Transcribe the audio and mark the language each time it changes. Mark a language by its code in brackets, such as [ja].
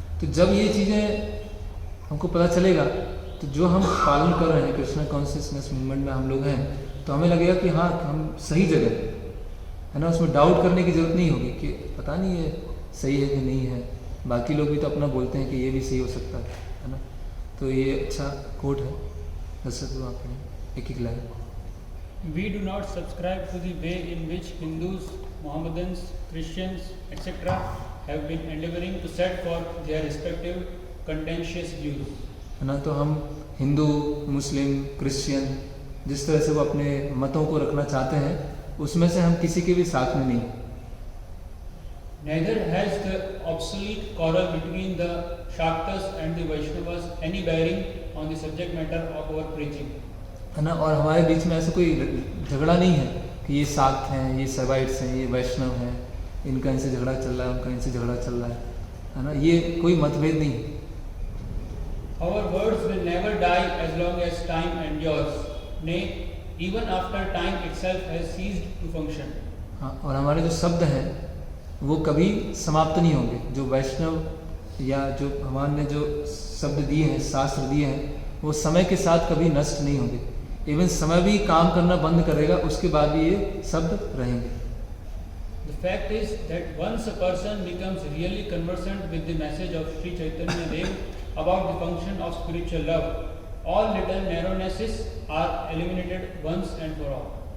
[hi] तो जब ये चीज़ें हमको पता चलेगा तो जो हम पालन कर रहे हैं कृष्णा कॉन्शियसनेस मूवमेंट में हम लोग हैं, तो हमें लगेगा कि हाँ हम सही जगह है ना। उसमें डाउट करने की जरूरत नहीं होगी कि पता नहीं ये सही है कि नहीं है, बाकी लोग भी तो अपना बोलते हैं कि ये भी सही हो सकता है ना। तो ये अच्छा कोट है, दर्शक आपने एक line. [en] We do not subscribe to the way in which Hindus, Mohammedans, Christians, etc. have been endeavoring to set forth their respective contentious views. [hi] है ना। तो हम हिंदू, मुस्लिम, क्रिश्चियन जिस तरह से वो अपने मतों को रखना चाहते हैं, उसमें से हम किसी के भी साथ में नहीं। [en] Neither has the obsolete quarrel between the Shaktas and the Vaishnavas any bearing on the subject matter of our preaching. [hi] है ना। और हमारे बीच में ऐसा कोई झगड़ा नहीं है कि ये शाक्त हैं, ये सर्वाइट्स हैं, ये वैष्णव हैं, इनका इनसे झगड़ा चल रहा है, उनका इनसे झगड़ा चल रहा है ना। ये कोई मतभेद नहीं है। [en] Our words will never die as long as time endures. Nay, even after time itself has ceased to function. [hi] हाँ, और हमारे जो शब्द हैं वो कभी समाप्त नहीं होंगे। जो वैष्णव या जो भगवान ने जो शब्द दिए हैं, शास्त्र दिए हैं, वो समय के साथ कभी नष्ट नहीं होंगे। इवन समय भी काम करना बंद करेगा, उसके बाद भी ये शब्द रहेंगे। [en] The fact is that once a person becomes really conversant with the message of Sri Chaitanya Dev about the function of spiritual love, all little narrownesses are eliminated once and for all.